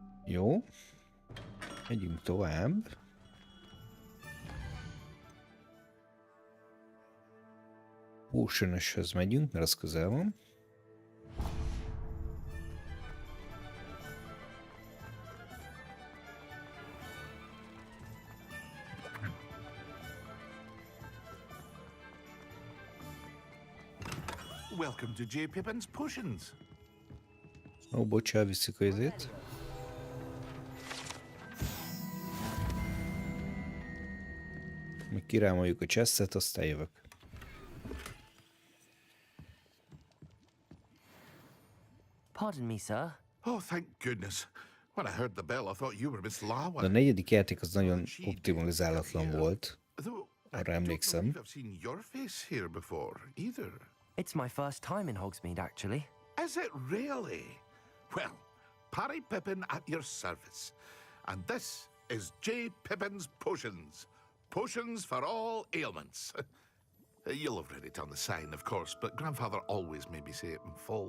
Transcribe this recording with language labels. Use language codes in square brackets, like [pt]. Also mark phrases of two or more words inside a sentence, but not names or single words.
[hu] Jó. Megyünk tovább. Potion-öshöz megyünk, mert az közel van. [en] Welcome to J. Pippin's Potions. [hu] Ó, bocs, elvisszük a izét. Még kirámoljuk a chestet, aztán jövök. [en] Pardon me, sir. Oh, thank goodness. When I heard the bell, I thought you were Miss Lawa. [hu] De a negyedik játék az nagyon optimalizálatlan volt. Arra emlékszem. [en] I've seen your face here before, either. It's my first time in Hogsmeade, actually. Is it really? Well, Parry Pippin at your service. And this is J. Pippin's Potions. Potions for all ailments. You'll have read it on the sign, of course, but Grandfather always made me say it in full.